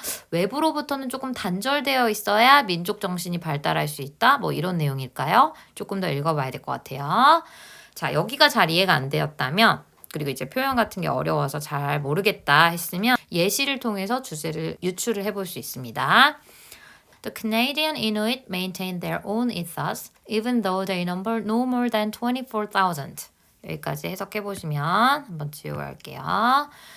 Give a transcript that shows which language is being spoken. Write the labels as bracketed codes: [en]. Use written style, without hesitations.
[ko] 외부로부터는 조금 단절되어 있어야 민족 정신이 발달할 수 있다. 뭐 이런 내용일까요? 조금 더 읽어봐야 될 것 같아요. 자, 여기가 잘 이해가 안 되었다면 그리고 이제 표현 같은 게 어려워서 잘 모르겠다 했으면 예시를 통해서 주제를 유추를 해볼 수 있습니다. [en] The Canadian Inuit maintain their own ethos even though they number no more than 24,000. [ko] 여기까지 해석해 보시면 한번 지우할게요.